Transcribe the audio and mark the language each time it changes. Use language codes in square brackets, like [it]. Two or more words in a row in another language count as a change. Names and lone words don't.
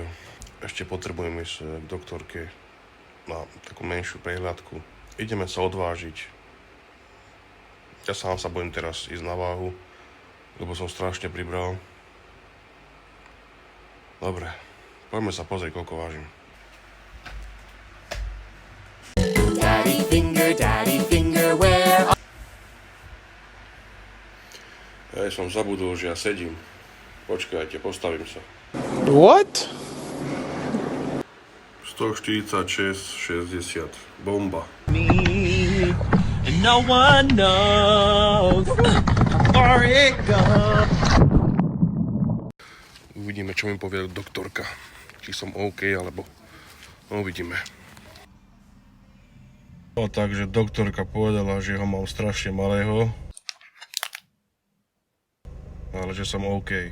[sk] Ešte potrebujem ísť k doktorke na takú menšiu prehľadku. Ideme sa odvážiť. Ja sám sa budem teraz ísť na váhu, lebo som strašne pribral. Dobre, poďme sa pozrieť, koľko vážim. [en] Daddy finger, where? [sk] Ja som zabudol, že ja sedím. Počkajte, postavím sa. [en] What? [sk] 146,60. Bomba. [en] Me, and no one knows where it goes. [sk] Uvidíme, čo mi povie doktorka. Či som OK, alebo uvidíme. No, takže doktorka povedala, že ho mám strašne malého. Ale že som OK.